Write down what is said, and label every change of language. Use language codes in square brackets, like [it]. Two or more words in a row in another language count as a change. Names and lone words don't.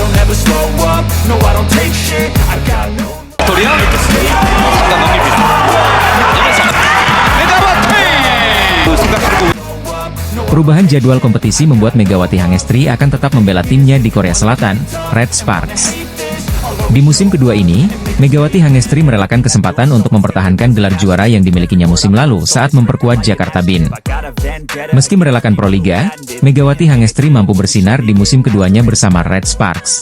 [en] never slow up, no I don't take shit, I got no. [ko] 도리야 순간 넘깁니다. 이어서 메가와티 생각하고. [id] Perubahan jadwal kompetisi membuat Megawati Hangestri akan tetap membela timnya di Korea Selatan, Red Sparks. Di musim kedua ini, Megawati Hangestri merelakan kesempatan untuk mempertahankan gelar juara yang dimilikinya musim lalu saat memperkuat Jakarta Bin. Meski merelakan Proliga, Megawati Hangestri mampu bersinar di musim keduanya bersama Red Sparks.